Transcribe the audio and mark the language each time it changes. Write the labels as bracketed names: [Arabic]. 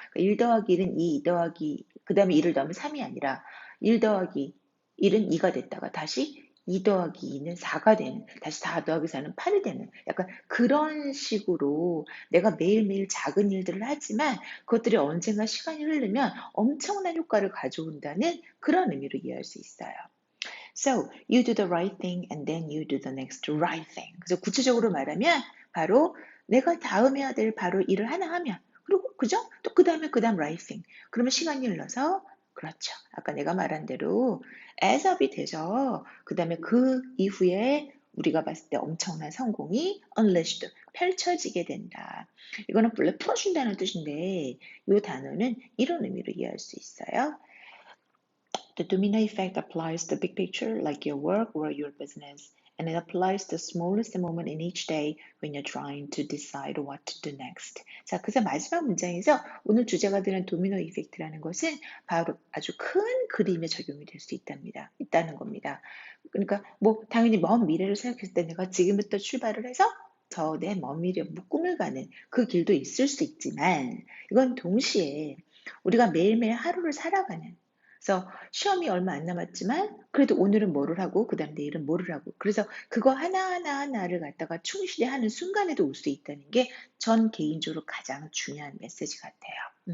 [Korean] 그러니까 1 더하기 1은 2 더하기 그 다음에 1을 더하면 3이 아니라 1 더하기 1은 2가 됐다가 다시 2 더하기 2는 4가 되는 다시 4 더하기 4는 8이 되는 약간 그런 식으로 내가 매일매일 작은 일들을 하지만 그것들이 언젠가 시간이 흐르면 엄청난 효과를 가져온다는 그런 의미로 이해할 수 있어요. [English] So, you do the right thing and then you do the next right thing. [Korean] 그래서 구체적으로 말하면 바로 내가 다음 해야 될 바로 일을 하나 하면 그리고 그죠? 또 그 다음에 그 다음 right thing. 그러면 시간이 흘러서 그렇죠. 아까 내가 말한 대로 as up이 되죠. 그 다음에 그 이후에 우리가 봤을 때 엄청난 성공이 unleashed, 펼쳐지게 된다. 이거는 원래 풀어준다는 뜻인데 이 단어는 이런 의미로 이해할 수 있어요. [English] The domino effect applies to the big picture like your work or your business. and it applies the smallest moment in each day when you're trying to decide what to do next. [Korean] 자, 그래서 마지막 문장에서 오늘 주제가 되는 도미노 이펙트라는 것은 바로 아주 큰 그림에 적용이 될 수 있다는 겁니다. 그러니까 뭐 당연히 먼 미래를 생각했을 때 내가 지금부터 출발을 해서 저 내 먼 미래, 꿈을 가는 그 길도 있을 수 있지만 이건 동시에 우리가 매일매일 하루를 살아가는, 그래서 시험이 얼마 안 남았지만 그래도 오늘은 뭐를 하고 그다음 내일은 뭐를 하고, 그래서 그거 하나하나를 갖다가 충실히 하는 순간에도 올 수 있다는 게 전 개인적으로 가장 중요한 메시지 같아요.